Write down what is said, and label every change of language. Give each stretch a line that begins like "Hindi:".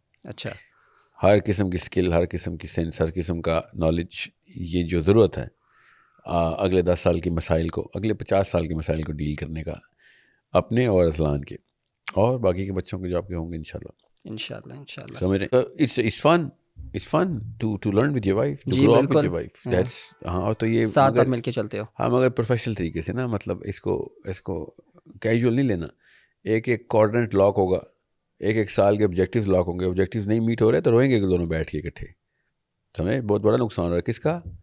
Urdu: اچھا, ہر قسم کی اسکل, ہر قسم کی سینس, ہر قسم کا نالج, یہ جو ضرورت ہے اگلے 10 سال کے مسائل کو, اگلے 50 سال کے مسائل کو ڈیل کرنے کا, اپنے اور ازلان کے اور باقی کے بچوں کے جو آپ کے ہوں گے انشاءاللہ. سمجھ رہے ہیں,
English: it's fun to learn with your wife, to grow up with your wife. That's
Urdu: ہاں, تو یہ ساتھ آپ مل کے چلتے ہو. ہاں, مگر پروفیشنل طریقے سے نا, مطلب اس کو کیجول نہیں لینا. ایک کوآرڈینیٹ لاک ہوگا, ایک سال کے آبجیکٹیوز لاک ہوں گے, آبجیکٹیوز نہیں میٹ ہو رہے تو روئیں گے دونوں بیٹھ کے اکٹھے. سمجھے, بہت بڑا نقصان ہو رہا ہے. کس کا؟